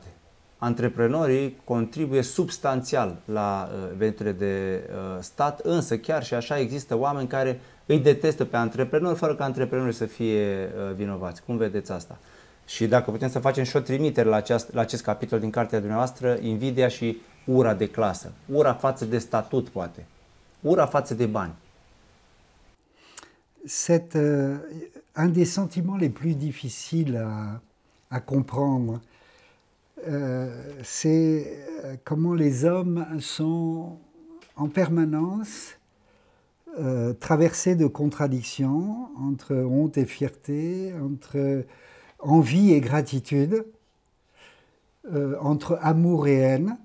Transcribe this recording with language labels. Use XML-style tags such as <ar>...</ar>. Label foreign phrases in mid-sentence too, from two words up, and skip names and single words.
<ro>Antreprenorii contribuie substanțial la veniturile de stat, însă chiar și așa există oameni care îi detestă pe antreprenori fără ca antreprenorii să fie vinovați. Cum vedeți asta? Și dacă putem să facem și o trimitere la acest capitol din cartea dumneavoastră, invidia și ura de clasă. Ura față de statut, poate. Ura față de bani.</ro> <fr>C'est un des sentiments les plus difficiles à comprendre. C'est comment les hommes sont en permanence traversés de contradictions entre honte et fierté, entre envie et gratitude, entre amour et haine.</fr>